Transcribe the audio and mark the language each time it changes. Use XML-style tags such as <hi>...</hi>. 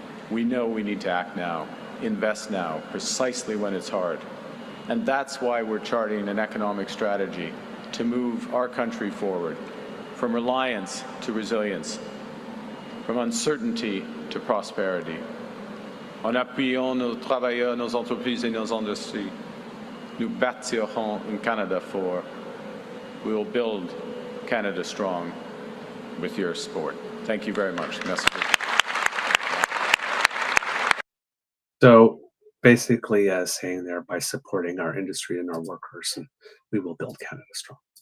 <en>We know we need to act now, invest now, precisely when it's hard. And that's why we're charting an economic strategy to move our country forward, from reliance to resilience, from uncertainty to prosperity,</en> <fr>En appuyant nos travailleurs, nos entreprises et nos industries, nous bâtirons un Canada fort.</fr> <en>We will build Canada strong with your support. Thank you very much. Merci. So basically saying there, by supporting our industry and our workers, and we will build Canada strong.</en>